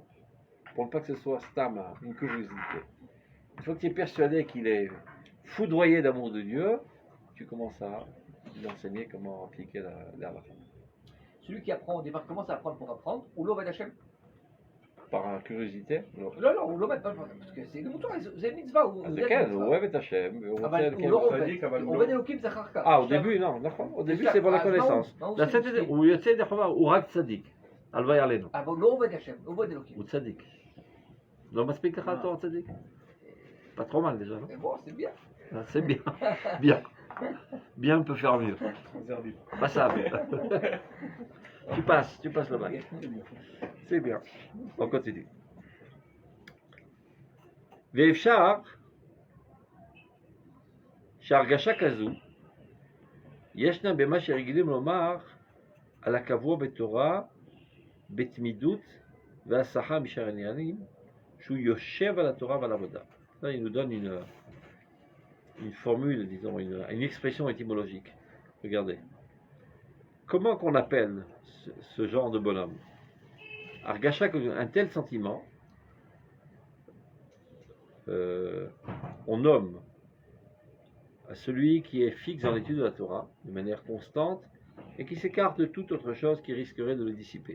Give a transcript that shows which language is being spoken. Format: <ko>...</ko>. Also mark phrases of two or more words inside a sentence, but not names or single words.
<fr>Pour ne pas que ce soit stam, une curiosité. Une fois que tu es persuadé qu'il est foudroyé d'amour de Dieu, tu commences à lui enseigner comment appliquer la halakha. Celui qui apprend au départ commence à apprendre pour apprendre, ou l'</fr> <he>עובד השם.</he> <fr>Par curiosité. Non, ou l'Obed, parce que c'est le mouton, c'est une mitzvah.</fr> <he>אז זה כן, הוא אוהב את השם, והוא רוצה... כן. עובד אלוקים זה אחר כך.</he> <fr>Ah, au début, non, נכון. Au début, c'est pour la connaissance.</fr> <he>מה הוא לצאת את זה, הוא יוצא ידי חובה, הוא רק צדיק. הלוואי עלינו. אבל הוא לא עובד השם, הוא עובד אלוקים. הוא צדיק. לא מספיק לך התואר צדיק?</he> <fr>Pas trop mal déjà, non? Et bon, c'est bien. Ah, c'est bien. Bien. Bien peut faire mieux. Passable. Tu passes le bac. C'est bien. On continue.</fr> <he>ואפשר שהרגשה כזו ישנה במה שרגילים לומר על הקבוע בתורה בתמידות והסחה משאר העניינים שהוא יושב על התורה ועל העבודה.</he> <fr>Là, il nous donne une formule, disons, une expression étymologique. Regardez. Comment qu'on appelle ce genre de bonhomme? Argasha, un tel sentiment, on nomme à celui qui est fixe dans l'étude de la Torah, de manière constante, et qui s'écarte de toute autre chose qui risquerait de le dissiper.</fr>